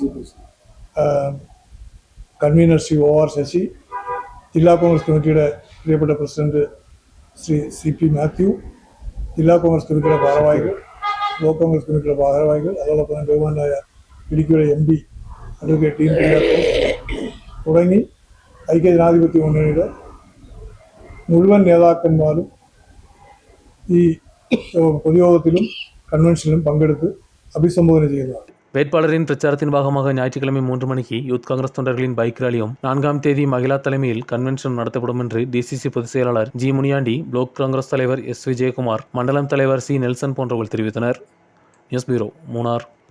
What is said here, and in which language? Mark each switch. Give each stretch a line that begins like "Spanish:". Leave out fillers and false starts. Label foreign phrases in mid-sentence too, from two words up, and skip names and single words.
Malayalam: കൺവീനർ ശ്രീ OR ശശി, ജില്ലാ കോൺഗ്രസ് കമ്മിറ്റിയുടെ പ്രിയപ്പെട്ട പ്രസിഡന്റ് ശ്രീ CP മാത്യു, ജില്ലാ കോൺഗ്രസ് കമ്മിറ്റിയുടെ ഭാരവാഹികൾ, ബ്ലോക്ക് കോൺഗ്രസ് കമ്മിറ്റിയുടെ ഭാരവാഹികൾ, അതോടൊപ്പം തന്നെ ബഹുമാനായ ഇടുക്കിയുടെ MP അഡ്വക്കേറ്റ് ടീൻ കുര്യാക്കോസ് തുടങ്ങി ഐക്യജനാധിപത്യ മുന്നണിയുടെ മുഴുവൻ നേതാക്കന്മാരും ഈ പൊതുയോഗത്തിലും കൺവെൻഷനിലും പങ്കെടുത്ത് അഭിസംബോധന ചെയ്യുന്നതാണ്.
Tamil: வேட்பாளரின் பிரச்சாரத்தின் பாகமாக ஞாயிற்றுக்கிழமை 3 மணிக்கு யூத் காங்கிரஸ் தொண்டர்களின்
English: bike rally,
Tamil: 4ஆம் தேதி மகிழா தலைமையில் கன்வென்ஷன் நடத்தப்படும் என்று DCC பொதுச் செயலாளர் G முனியாண்டி, பிளாக் காங்கிரஸ் தலைவர் S விஜயகுமார், மண்டலம் தலைவர் C நெல்சன் போன்றவர்கள் தெரிவித்தனர். நியூஸ் பியூரோ, மூணார்.